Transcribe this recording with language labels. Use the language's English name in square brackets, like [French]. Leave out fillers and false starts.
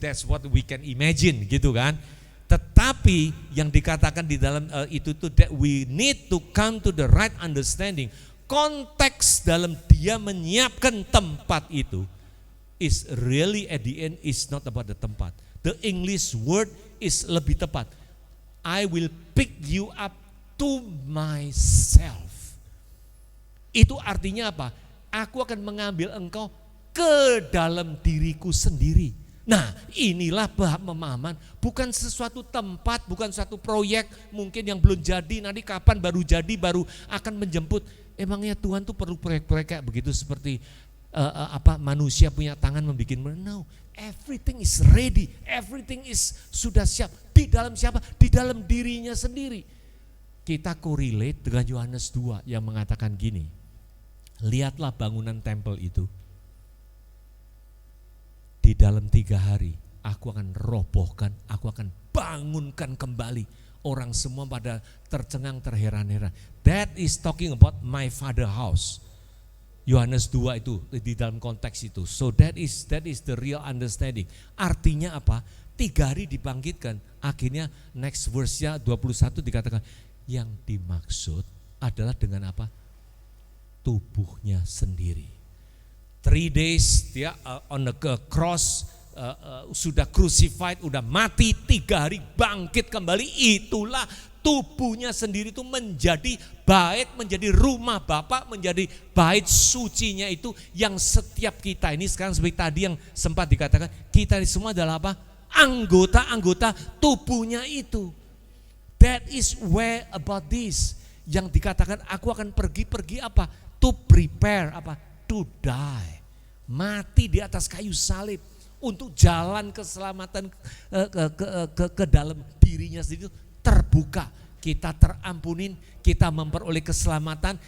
[English] That's what we can imagine, [Indonesian] gitu kan. Tetapi yang dikatakan di dalam itu tuh [English] that we need to come to the right understanding. [Indonesian] Konteks dalam dia menyiapkan tempat itu [English] is really at the end is not about the [Indonesian] tempat. [English] The English word is [Indonesian] lebih tepat. [English] I will pick you up to myself. [Indonesian] Itu artinya apa? Aku akan mengambil engkau ke dalam diriku sendiri. Nah, inilah pemahaman, bukan sesuatu tempat, bukan suatu proyek mungkin yang belum jadi, nanti kapan baru jadi, baru akan menjemput. Emangnya Tuhan tuh perlu proyek-proyek kayak begitu seperti manusia punya tangan membuat? [English] No, everything is ready, everything is [Indonesian] sudah siap. Di dalam siapa? Di dalam dirinya sendiri. Kita correlate dengan Yohanes 2 yang mengatakan gini, lihatlah bangunan tempel itu. Di dalam 3 hari aku akan robohkan, aku akan bangunkan kembali. Orang semua pada tercengang, terheran-heran. [English] That is talking about my father house. [Indonesian] Yohanes 2 itu di dalam konteks itu. [English] So that is the real understanding. [Indonesian] Artinya apa? 3 hari dibangkitkan. Akhirnya next verse-nya 21 dikatakan yang dimaksud adalah dengan apa? Tubuhnya sendiri. [English] 3 days [Indonesian] dia [English] on the cross, [Indonesian] sudah crucified, udah mati, 3 hari bangkit kembali. Itulah tubuhnya sendiri itu menjadi bait, menjadi rumah Bapa, menjadi bait sucinya itu yang setiap kita ini sekarang seperti tadi yang sempat dikatakan, kita ini semua adalah apa? Anggota-anggota tubuhnya itu. [English] That is where about this. [Indonesian] Yang dikatakan aku akan pergi apa? [English] To prepare [Indonesian] apa? [English] To die, [Indonesian] mati di atas kayu salib untuk jalan keselamatan ke dalam dirinya sendiri terbuka. Kita terampunin, kita memperoleh keselamatan.